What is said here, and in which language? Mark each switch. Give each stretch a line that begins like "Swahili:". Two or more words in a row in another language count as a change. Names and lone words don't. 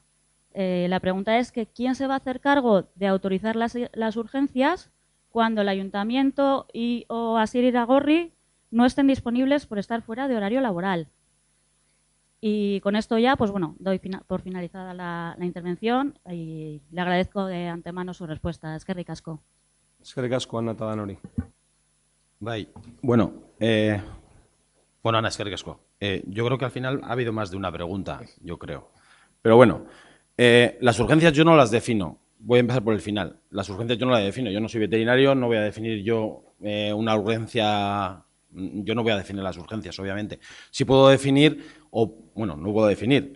Spanish: La pregunta es que ¿quién se va a hacer cargo de autorizar las urgencias cuando el ayuntamiento o Asier Iragorri no estén disponibles por estar fuera de horario laboral? Y con esto ya, pues bueno, doy por finalizada la intervención y le agradezco de antemano su respuesta.
Basque: Eskerrik asko. Eskerrik asko, Ana Tadanori. Bai, bueno, Ana, eskerrik asko.
Spanish: Yo creo que al final ha habido más de una pregunta, yo creo. Pero bueno, las urgencias yo no las defino. Voy a empezar por el final. Las urgencias yo no las defino. Yo no soy veterinario, no voy a definir yo una urgencia. Yo no voy a definir las urgencias, obviamente. Sí puedo definir, no puedo definir.